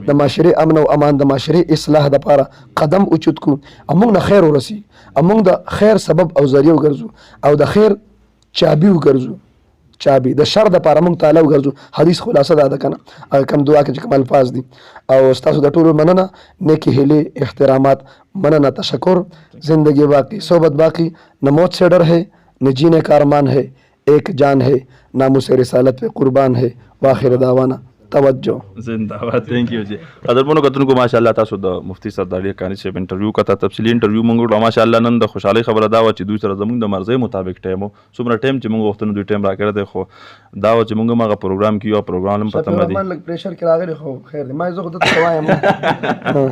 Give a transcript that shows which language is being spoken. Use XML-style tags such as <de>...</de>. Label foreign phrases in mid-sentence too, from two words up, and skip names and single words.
<ps>د معاشري امن او امان، د معاشري اصلاح لپاره قدم اوچت کو، موږ نه خیر ورسی، موږ د خیر سبب او ذریعہ وګرځو او د خیر چابي وګرځو، چابي د شر د پاره موږ تعالی وګرځو. حدیث خلاصه ده کنه کوم دعا کې کوم الفاظ دي. او تاسو د ټولو مننه، نیکی هیلې احترامات، مننه، تشکر.</ps> <ur>زندگی باقی صحبت باقی، نہ موت سے ڈر ہے نہ جینے کا ارمان ہے، ایک جان ہے ناموس رسالت پہ قربان ہے.</ur> <ar>واخر دعوانا توجو.</ar> <ur>زنده باد.</ur> <en>thank you</en> <ur>جی.</ur> <ps>قدرمنو کتونکو ماشاءالله تاسو د مفتی سردار حقانی صاحب انټرویو کته تفصیلی انټرویو مونږ وکړو. ماشاءالله نن د خوشحالۍ خبره دا وه چې دوی سره زموږ د مرضۍ مطابق ټایم و، څومره ټایم چې مونږ غوښتنو دوی ټایم راکړی دی، خو دا و چې مونږ هم هغه پروګرام کې یو پروګرام هم پته نه دی. لږ پریشر کې راغلی خو خیر دی، ما زه خو درته وایم</ps>